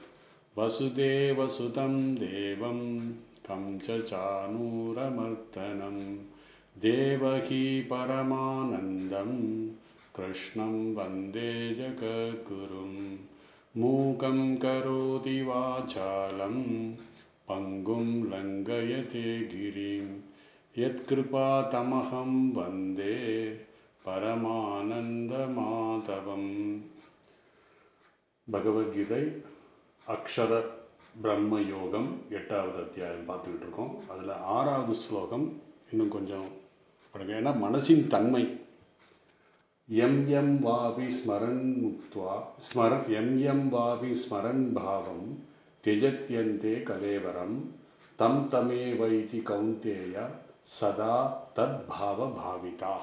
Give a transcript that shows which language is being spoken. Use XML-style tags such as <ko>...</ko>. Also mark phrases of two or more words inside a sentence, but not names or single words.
<sa>वसुदेवसुतं देवं कंसचाणूरमर्दनं देवकी परमानन्दं कृष्णं वन्दे जगद्गुरुं। मूकं करोति वाचालं पंगुं लङ्घयते गिरिं यत्कृपातमहं वन्दे परमानन्दमाधवम्।</sa> <ta>பகவத்கீதை அக்ஷர பிரம்ம யோகம் 8வது அத்தியாயம் பார்த்துக்கிட்டு இருக்கோம். அதில் 6வது ஸ்லோகம் இன்னும் கொஞ்சம் படிங்க. ஏன்னா மனசின் தன்மை</ta> <sa>एम् एम् वावि स्मरन् मुक्त्वा एम् वावि स्मरन् भावं त्यजत्यन्ते कलेवरम् तम् तमे वैति कौन्तेय सदा तत् भाव भाविताक.</sa>